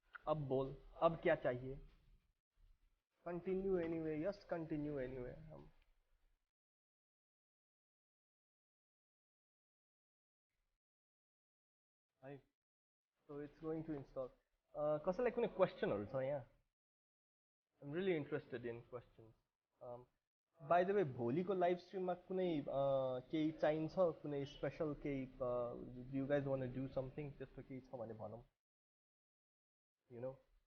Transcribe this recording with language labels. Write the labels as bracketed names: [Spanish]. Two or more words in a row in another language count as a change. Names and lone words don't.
[Hindi] अब बोल, अब क्या चाहिए? [English] Continue anyway, yes continue anyway. है, So it's going to install. [Nepali] कसैलाई कुनै क्वेसनहरू छ यहाँ? [English] I'm really interested in questions. By the way, [Nepali] भोलिको लाइभ स्ट्रिममा कुनै केही चाहिन्छ, कुनै स्पेसल केही, [English] you guys wanna do something, [Nepali] त्यस्तो केही छ भने भनौँ, [English] you know.